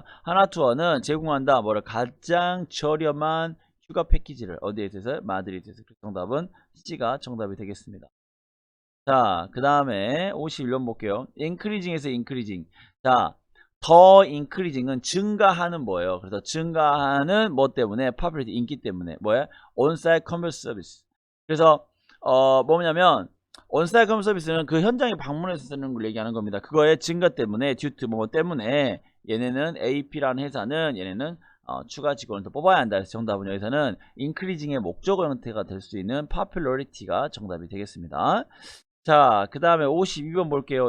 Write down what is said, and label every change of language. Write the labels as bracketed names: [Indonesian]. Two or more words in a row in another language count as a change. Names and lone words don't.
[Korean] 하나투어는 제공한다 뭐를 가장 저렴한 휴가 패키지를 어디에 있어서 마드리드에서. 정답은 C가 정답이 되겠습니다. 자, 그 다음에 51번 볼게요. [English] increasing에서 increasing. [Korean] 자, 더 increasing은 증가하는 뭐예요? 그래서 증가하는 뭐 때문에? popularity 인기 때문에. 뭐예요? [English] on-site commerce service. [Korean] 그래서 뭐냐면 [English] on-site commerce service [Korean] 는 그 현장에 방문해서 쓰는 걸 얘기하는 겁니다. 그거의 증가 때문에 [English] due to [Korean] 뭐 때문에 얘네는 AP라는 회사는 얘네는 추가 직원을 더 뽑아야 한다. 그래서 정답은 여기서는 increasing의 목적어 형태가 될 수 있는 popularity가 정답이 되겠습니다. 자, 그 다음에 52번 볼게요.